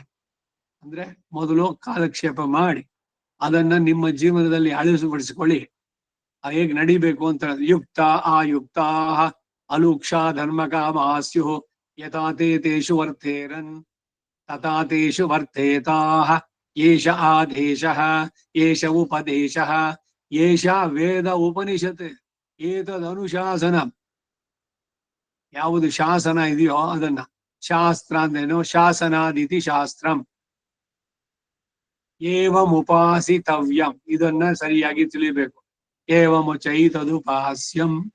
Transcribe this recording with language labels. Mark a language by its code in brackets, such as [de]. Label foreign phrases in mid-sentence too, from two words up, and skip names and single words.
[kn] ಅಂದ್ರೆ ಮೊದಲು ಕಾಲಕ್ಷೇಪ ಮಾಡಿ ಅದನ್ನ ನಿಮ್ಮ ಜೀವನದಲ್ಲಿ ಅಳವಡಿಸಿಕೊಳ್ಳಿ. ಹೇಗ್ ನಡಿಬೇಕು ಅಂತ. [sa] ಯುಕ್ತ ಆಯುಕ್ತ ಅಲೂಕ್ಷ ಧರ್ಮ ಕಾಮಾಸ್ಯು ಯಥಾತೆ ತೇಷು ವರ್ತೇರನ್ ತಥಾತೇಷು ವರ್ತೇತಾಃ ಏಷ ಆದೇಶಃ ಏಷ ಉಪದೇಶಃ ಏಷ ವೇದ ಉಪನಿಷತ್ ಏತದ್ ಅನುಶಾಸನ. [kn] ಯಾವುದು ಶಾಸನ ಇದೆಯೋ ಅದನ್ನ, ಶಾಸ್ತ್ರ ಅಂದ್ರೇನು? [sa] ಶಾಸನಾದಿತಿ ಶಾಸ್ತ್ರಂ ಏವಂ ಉಪಾಸಿತವ್ಯಂ, [kn] ಇದನ್ನ ಸರಿಯಾಗಿ ತಿಳಿಬೇಕು. [sa] ಏವಮುಚೈತದುಪಾಸ್ಯಂ.